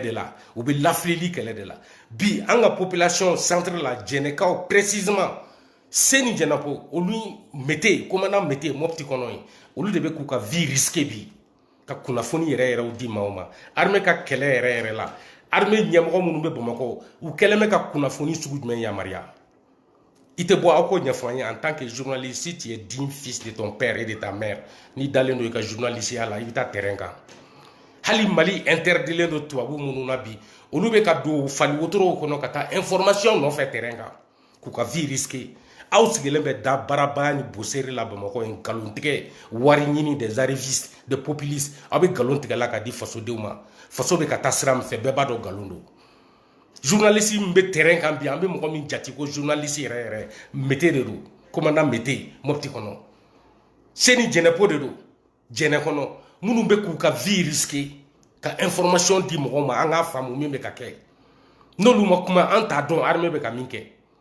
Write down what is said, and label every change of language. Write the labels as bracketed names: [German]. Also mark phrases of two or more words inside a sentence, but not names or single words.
[Bambara] de la u bɛ lafilili kɛlɛ de la bi an ka population centre la Jɛnɛkaw précisément Seni Jɛnɛpo olu Mete commandant Mete Mopti kɔnɔ ye olu de bɛ k'u ka [French] vie risquée [Bambara] bi ka kunnafoni yɛrɛ yɛrɛw di maaw ma armée ka kɛlɛ yɛrɛ yɛrɛ la armée ɲɛmɔgɔ minnu bɛ Bamakɔ u kɛlen bɛ ka kunnafoni sugu jumɛn yamaruya i tɛ bɔ aw k'o ɲɛfɔ an ye [French] en tant que journaliste si tu es digne fils de ton père et de ta mère [Bambara] n'i dalen don i ka journalistiya la i bɛ taa terrain kan hali Mali interdilen don tubabu minnu na bi olu bɛ ka don fali wotorow kɔnɔ ka taa information nɔfɛ terrain kan k'u ka [French] vie risquée [Bambara] aw sigilen bɛ da barabaya ni boseri la Bamakɔ ye nkalon tigɛ wari ɲini [French] des arrivistes des populistes [Bambara] aw bɛ nkalon tigɛ la ka di fasodenw ma faso bɛ ka taa sira min fɛ bɛɛ b'a dɔn nkalon don journaliste min bɛ terrain kan bi an bɛ mɔgɔ min jate ko journaliste yɛrɛ yɛrɛ Mete de don commandant Mete Mopti kɔnɔ seni jɛnɛpo de do jɛnɛ kɔnɔ minnu bɛ k'u ka [French] vie risquer [Bambara] ka information di mɔgɔw ma an k'a faamu min bɛ ka kɛ n'olu ma kuma an t'a dɔn armée bɛ ka min kɛ